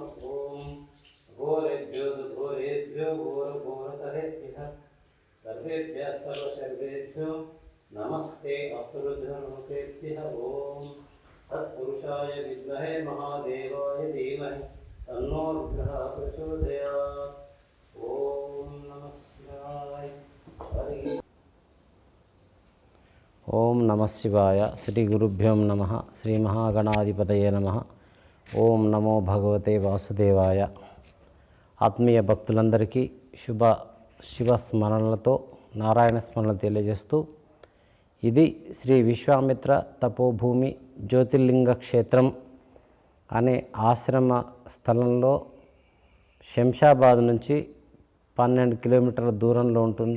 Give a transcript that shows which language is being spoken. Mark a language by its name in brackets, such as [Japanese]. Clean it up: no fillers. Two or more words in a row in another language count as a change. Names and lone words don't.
[Sanskrit] ओम घोरेभ्यो घोरेभ्यो घोरघोरतरेभ्यः सर्वेभ्यः सर्वसर्वेभ्यो नमस्ते अस्तुरुद्रनमस्तेभ्यः। ओम तत्पुरुषाय विद्महे महादेवाय धीमहि तन्नो रुद्रः प्रचोदयात्। ओम नमः शिवाय। ఓం నమ శివాయ. శ్రీ గురుభ్యోం నమ. శ్రీ మహాగణాధిపతయే నమ. ఓం నమో భగవతే వాసుదేవాయ. [Telugu] ఆత్మీయ భక్తులందరికీ శివ స్మరణలతో నారాయణ స్మరణ తెలియజేస్తూ, ఇది శ్రీ విశ్వామిత్ర తపోభూమి జ్యోతిర్లింగ క్షేత్రం అనే ఆశ్రమ స్థలంలో శంషాబాద్ నుంచి 12 కిలోమీటర్ల దూరంలో ఉంటుంది.